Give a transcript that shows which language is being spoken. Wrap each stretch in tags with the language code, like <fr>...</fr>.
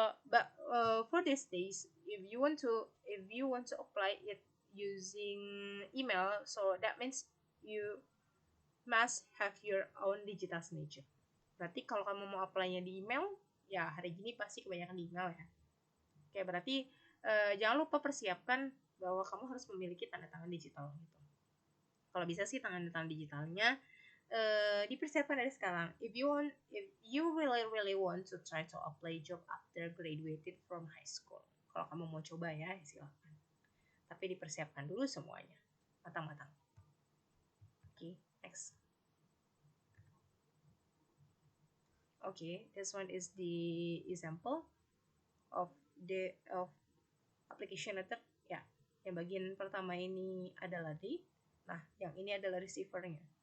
<en>But for these days, if you want to apply it using email, so that means you must have your own digital signature.</en> <id>Berarti kalau kamu mau apply-nya di email, ya hari gini pasti kebanyakan di email ya. Berarti jangan lupa persiapkan bahwa kamu harus memiliki tanda tangan digital gitu. Kalau bisa sih tanda tangan digitalnya dipersiapkan dari sekarang.</id> <en>If you really want to try to apply job after graduated from high school,</en> <id>kalau kamu mau coba ya silakan. Tapi dipersiapkan dulu semuanya matang-matang.</id> <en>Next. This one is the example of application letter.</en> <id>Ya, yang bagian pertama ini adalah date. Nah, yang ini adalah receivernya.</id>